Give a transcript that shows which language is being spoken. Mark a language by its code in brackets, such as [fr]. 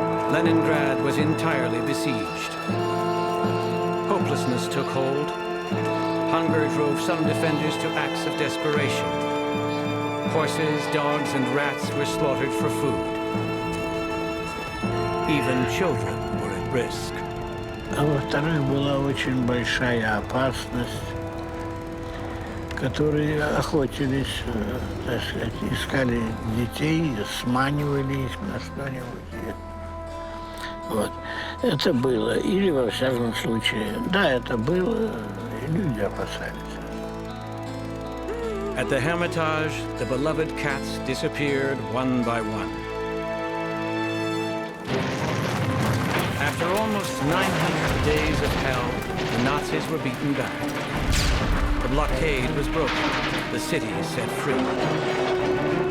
[en] Leningrad was entirely besieged. Hopelessness took hold. Hunger drove some defenders to acts of desperation. Horses, dogs, and rats were slaughtered for food. Even children were at risk. [ru] А во-вторых, была очень большая опасность, которые охотились, так сказать, искали детей, сманивали их на что-нибудь. Вот. Это было. Или, во всяком случае, да, это было, и люди опасались. [en] At the Hermitage, the beloved cats disappeared one by one. After almost 900 days of hell, the Nazis were beaten back. The blockade was broken, the city set free.